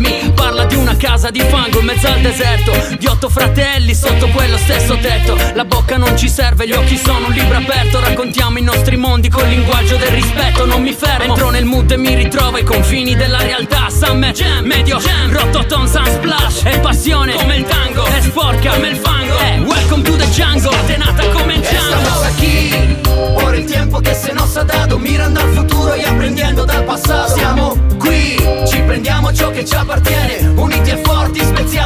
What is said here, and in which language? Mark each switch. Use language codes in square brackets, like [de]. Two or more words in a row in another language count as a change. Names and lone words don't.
[it] Mi parla di una casa di fango in mezzo al deserto, di 8 fratelli sotto quello stesso tetto. La bocca non ci serve, gli occhi sono un libro aperto, raccontiamo i nostri mondi col linguaggio del rispetto. Non mi fermo, entro nel mood e mi ritrovo ai confini della realtà. [en] Summer, jam, [it] medio, jam, rototon, [en] sun splash. [it] È passione come il tango, è sporca come il fango. [en] Welcome to the jungle, [it] scatenata come il Django. [es] Estamos aquí por el tiempo que se nos ha dado, mirando al futuro y aprendiendo [it] dal passato. Siamo qui, ci prendiamo ciò che ci appartiene, uniti e forti